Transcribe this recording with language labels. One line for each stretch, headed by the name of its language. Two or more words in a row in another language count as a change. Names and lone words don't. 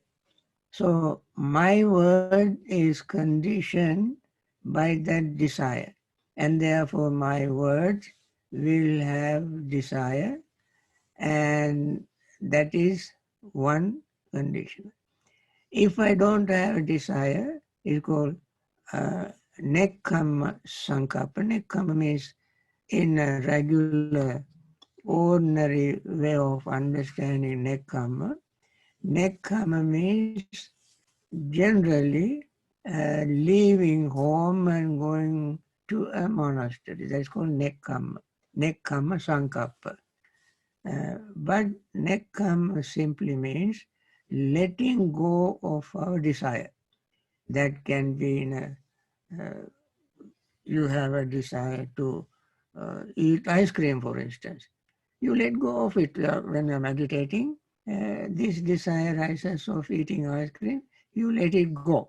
English: So my word is conditioned by that desire, and therefore my words will have desire, and that is one condition. If I don't have a desire, it's called
Pali: nekkhamma sankappa.
English: Nekkhamma means in a regular, ordinary way of understanding nekkhamma. Nekkhamma means generally leaving home and going to a monastery. That's called nekkhamma.
Pali: Nekkhamma sankappa.
English: But nekkhamma simply means letting go of our desire. That can be in a, you have a desire to eat ice cream, for instance. You let go of it when you're meditating. This desire rises of eating ice cream, you let it go.